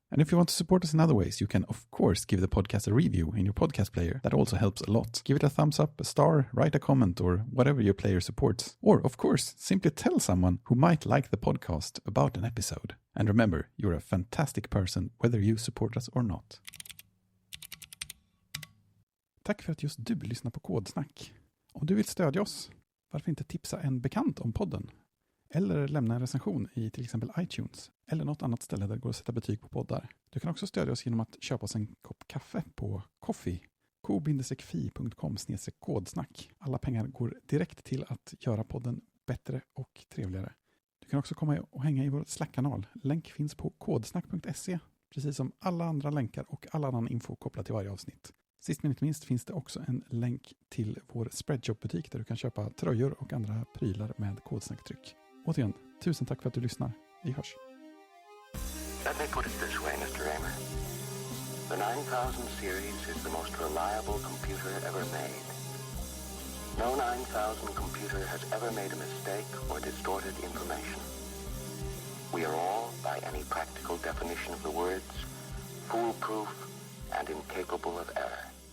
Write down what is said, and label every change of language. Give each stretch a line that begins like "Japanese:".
English: And if you want to support us in other ways, you can, of course, give the podcast a review in your podcast player. That also helps a lot. Give it a thumbs up, a star, write a comment, or whatever your player supports. Or, of course, simply tell someone who might like the podcast about an episode. And remember, you're a fantastic person whether you support us or not.
Swedish: Tack för att just du lyssnar på Kodsnack. Om du vill stödja oss, varför inte tipsa en bekant om podden? Eller lämna en recension i till exempel iTunes eller något annat ställe där det går att sätta betyg på poddar. Du kan också stödja oss genom att köpa oss en kopp kaffe på Coffee, ko-fi.com/kodsnack. Alla pengar går direkt till att göra podden bättre och trevligare. Du kan också komma och hänga i vår Slack-kanal. Länk finns på kodsnack.se, precis som alla andra länkar och all annan info kopplat till varje avsnitt. Sist men inte minst finns det också en länk till vår Spreadshop-butik där du kan köpa tröjor och andra prylar med Kodsnacktryck. Återigen, tusen tack för att du lyssnar. Vi hörs.
English: Let me put it this way, Mr. Raymer. The 9000 series is the most reliable computer ever made. No 9000 computer has ever made a mistake or distorted information. We are all, by any practical definition of the words, foolproof and incapable of error.